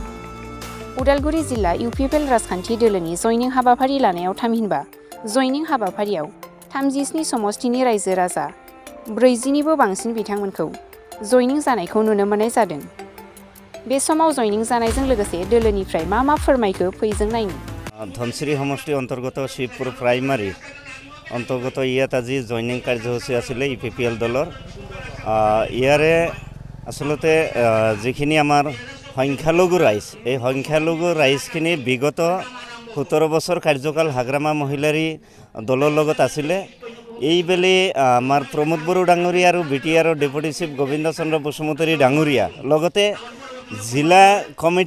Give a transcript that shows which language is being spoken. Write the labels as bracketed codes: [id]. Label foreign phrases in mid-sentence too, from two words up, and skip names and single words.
[brx] उदालगुरि जिल्ला इउपिपिएल राजखान्थि दोलोनि जयनिं हाबाफारि लानायाव थामहिनबा जयनिं हाबाफारियाव 37 समष्टिनि रायजो राजा 40निबो बांसिन बिथांमोनखौ जयनिं जानायखौ नुनो मोननाय जादों। बे समाव जयनिं जानायजों लोगोसे दोलोनिफ्राय मा फोरमायखो फैजों नायनो। धनसिरी समष्टि अंतर्गत शिवपुर प्राइमारी अंतर्गत [as] ইয়াত আজি জয়নিং কাৰ্যসূচী আছিলে ইউপিপিএল দলৰ। ইয়াৰে আচলতে যিখিনি আমাৰ সংখ্যালঘু ৰাইজ এই সংখ্যালঘু ৰাইজখিনি বিগত 17 বছৰ কাৰ্যকাল হাগ্ৰামা মহিলাৰী দলৰ লগত আছিলে। এইবেলি আমাৰ প্ৰমোদ বড়ো ডাঙৰীয়া আৰু বিটিআৰৰ ডেপুটি চিফ গোবিন্দ চন্দ্ৰ বসুমতাৰী ডাঙৰীয়া লগতে জিলা কমিটি